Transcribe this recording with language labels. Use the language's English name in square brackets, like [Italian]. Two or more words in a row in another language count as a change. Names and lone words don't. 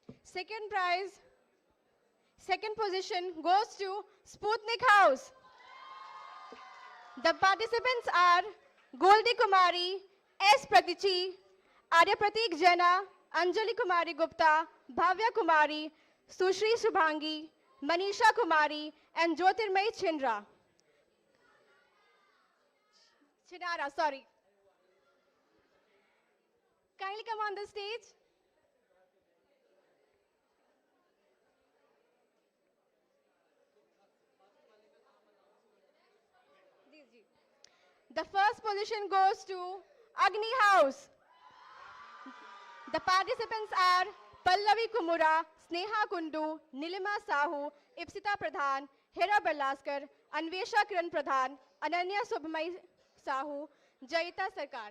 [English] Second prize, second position goes to Sputnik House. The participants are Goldie Kumari, S. Pratichi, Arya Pratik Jena, Anjali Kumari Gupta, Bhavya Kumari, Sushri Subhangi, Manisha Kumari, and Jyotirmay Chinara. Sorry. Kindly come on the stage. The first position goes to Agni House. The participants are Pallavi Kumura, Sneha Kundu, Nilima Sahu, Ipsita Pradhan, Hera Barlaskar, Anvesha Kiran Pradhan, Ananya Subhamay Sahu, Jayita Sarkar.